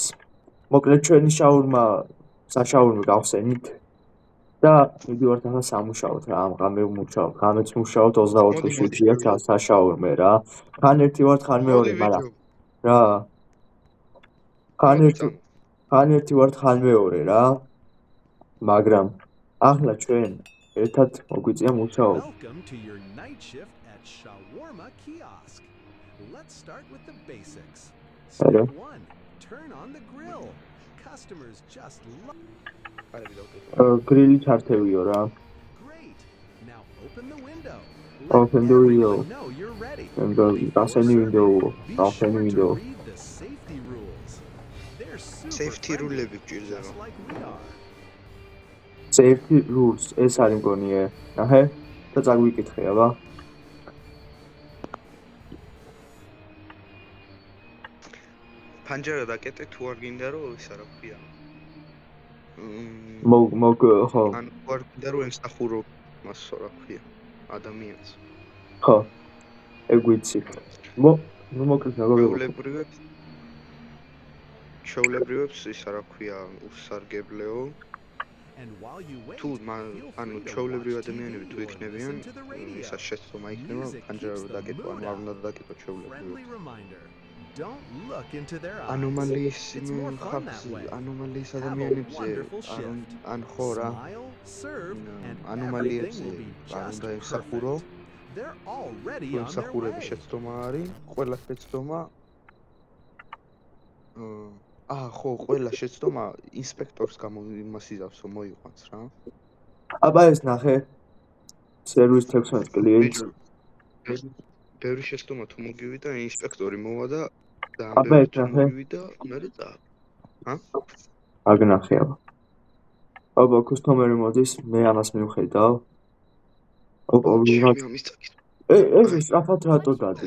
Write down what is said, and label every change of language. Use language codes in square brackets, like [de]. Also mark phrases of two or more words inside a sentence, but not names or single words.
[ka] მოკლედ ჩვენი შაურმა საშაურმო გავხსენით და მივიდივართ ახლა სამუშაოდ რა, ამღამე ვმუშაობ, ღამეც ვმუშაობ 24 შიფტია საშაურმე რა. ხან ერთი ვართ, ხან მეორე, მაგრამ რა. ხან ერთი ვართ, ხან მეორე რა. მაგრამ ახლა ჩვენ ერთად მოგვიწია მუშაობა. [en] Welcome to your night shift at Shawarma Kiosk. Let's start with the basics. Step 1. Turn on the grill. Customers just love. [ka] Grill ჩართევიო რა. [en] Great. Now open the window. Open the window. No, you're ready. Open window. Open window. Read the safety rules. They're super Safety rule- [ka] ები გჭირდება. [en] just like we are. Safety rules [ka] ეს არის მგონია. აჰე, და წაგვიკითხე, აბა. ფანჯარა დაკეტე თუ არ გინდა რომ ისა რა ქვია. ხო. ანუ არ გინდა რომ ემსახურო მას რა ქვია ადამიანს. ხო. ეგ ვიცი. ნუ მოკლედ მეგობრებო. ჩაულებრივებს ისა რა ქვია უსარგებლეო. [en] And while you wait, [ka] თუ ანუ ჩაულებრივ ადამიანები თუ იქნებიან, ისა შეცდომა იქნება ფანჯარა დაკეტვა, ანუ არ უნდა დაკეტო ჩაულებრივ. [en] Don't look into their eyes. Anomalies It's more fun that way. Anomalies Have a [ka] ადამიანებზე [en] wonderful shift. [ka] ან ხო რა. [en] Smile, serve, and [ka] ანომალიებზე [en] everything will be [ka] არ [en] just [ka] უნდა ემსახურო. [en] perfect. They're already on their [ka] ემსახურების [en] way. [ka] შეცდომა არის, ყველა შეცდომა ხო, ყველა შეცდომა ინსპექტორს იმასიზავსო მოიყვანს რა. აბა ეს ნახე. [en] Service 16 clients. [ka] ბევრი შეცდომა თუ მოგივიდა, ინსპექტორი მოვა და აბა ეს ნახე. მოვიდა, მერე და აგ ნახე აბა. აბა კუსტომერი მოდის, მე ამას მივხედავ. ეს სწრაფად რატო დადის?